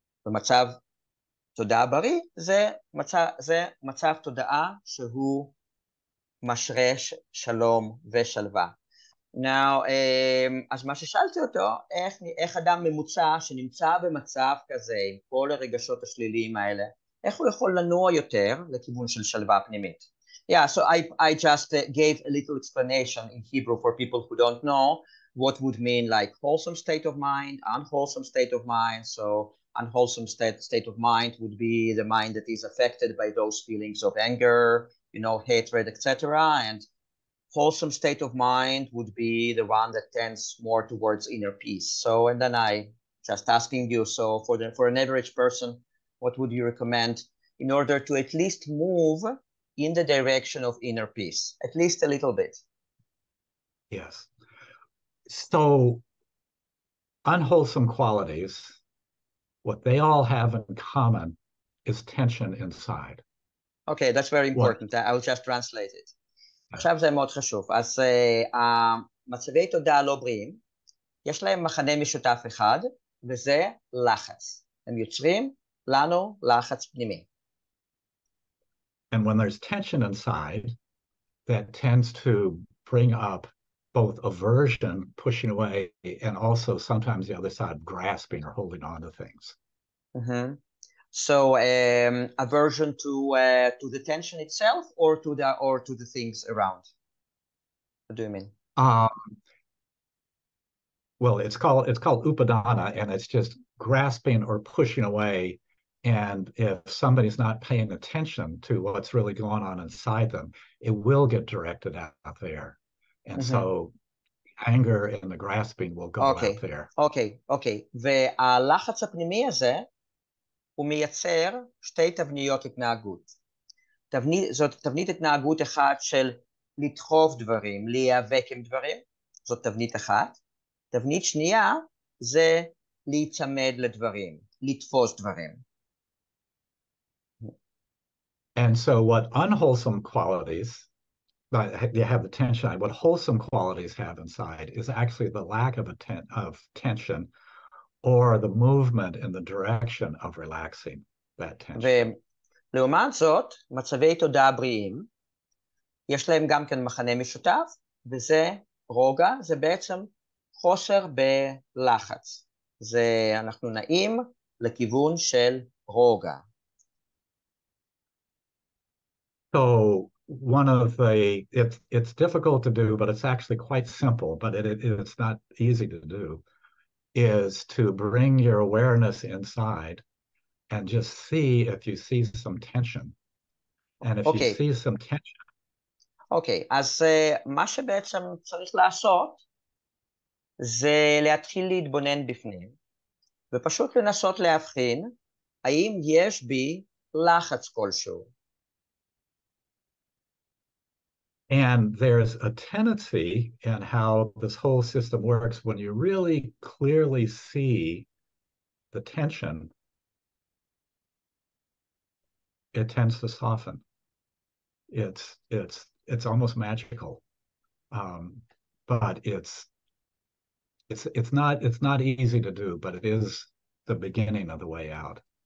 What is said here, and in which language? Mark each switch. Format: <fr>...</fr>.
<he>ומצב תודעה בריא, זה מצב תודעה שהוא משרש שלום ושלווה.</he> <en>Now,</en> <he>אז מה ששאלתי אותו, איך אדם ממוצע שנמצא במצב כזה, עם כל הרגשות השליליים האלה, איך הוא יכול לנוע יותר לכיוון של שלווה פנימית?</he> <en>Yeah, so I just gave a little explanation in Hebrew for people who don't know what would mean like wholesome state of mind, unwholesome state of mind. So unwholesome state of mind would be the mind that is affected by those feelings of anger, hatred, etc. And wholesome state of mind would be the one that tends more towards inner peace. So, and then I just asking you, so for an average person, what would you recommend in order to at least move in the direction of inner peace, at least a little bit? Yes. So unwholesome qualities, what they all have in common is tension inside. Okay, that's very important. I will just translate it.</en> <he>עכשיו זה מאוד חשוב. אז מצבי תודעה לא בריאים, יש להם מכנה משותף אחד, וזה לחץ. הם יוצרים לנו לחץ פנימי.</he> <en>And when there's tension inside, that tends to bring up both aversion, pushing away, and also sometimes the other side, grasping or holding on to things. Mm-hmm. So aversion to the tension itself, or to the things around? What do you mean? Well, it's called upadana, and it's just grasping or pushing away. And if somebody's not paying attention to what's really going on inside them, it will get directed out there. And so anger and the grasping will go out there.</en> <he>אוקיי. והלחץ הפנימי הזה, הוא מייצר שתי תבניות התנהגות. זאת תבנית התנהגות אחת של לדחוף דברים, להיאבק עם דברים, זאת תבנית אחת. תבנית שנייה זה להיצמד לדברים, לתפוס דברים.</he> <en>And so what unwholesome qualities, you have the tension, what wholesome qualities have inside is actually the lack of tension or the movement in the direction of relaxing that tension.</en> <he>ולעומת זאת, מצבי תודעה בריאים, יש להם גם כן מכנה משותף, וזה רוגע, זה בעצם חוסר בלחץ. אנחנו נעים לכיוון של רוגע.</he> <en>So it's difficult to do, but it's actually quite simple, but it's not easy to do, is to bring your awareness inside and just see if you see some tension. And if you see some tension.</en> <he>אוקיי, אז מה שבעצם צריך לעשות, זה להתחיל להתבונן בפנים, ופשוט לנסות להבחין, האם יש בי לחץ כלשהו.</he> <en>And there's a tendency in how this whole system works when you really clearly see the tension, it tends to soften. It's almost magical, but it's not easy to do, but it is the beginning of the way out.</en>